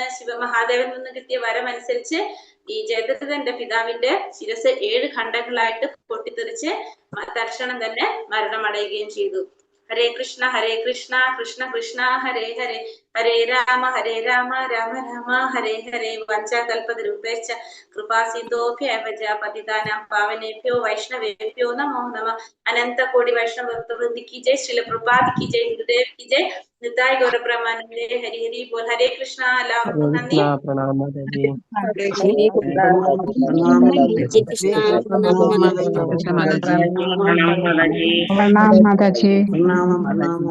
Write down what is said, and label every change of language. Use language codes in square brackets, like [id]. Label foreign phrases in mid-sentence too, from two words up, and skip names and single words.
[ml] മഹാദേവൻ നിന്ന് കിട്ടിയ വരം അനുസരിച്ച് ഈ ജയദ്രഥന്റെ പിതാവിന്റെ ശിരസ് 7 ഖണ്ഡങ്ങളായിട്ട് പൊട്ടിത്തെറിച്ച് തൽക്ഷണം തന്നെ മരണമടയുകയും ചെയ്തു. [sa] ഹരേ കൃഷ്ണ കൃഷ്ണ കൃഷ്ണ ഹരേ ഹരേ ഹരേ രാമ രാമ രാമ ഹരേ ഹരേ വഞ്ചകൽപതരൂപേശ്ച കൃപാസിന്ധോഭ്യവച പതിതാനാം പാവനേഭ്യോ വൈഷ്ണവേഭ്യോ നമോ നമഃ. [hi] अनन्त कोटि वैष्णववृन्द की जय, श्रील प्रभुपाद की जय, गुरुदेव की जय, निताय गौर प्रमानंदे। हरि हरि बोल। हरे कृष्णा। नंदी प्रणाम माताजी। प्रणाम माताजी।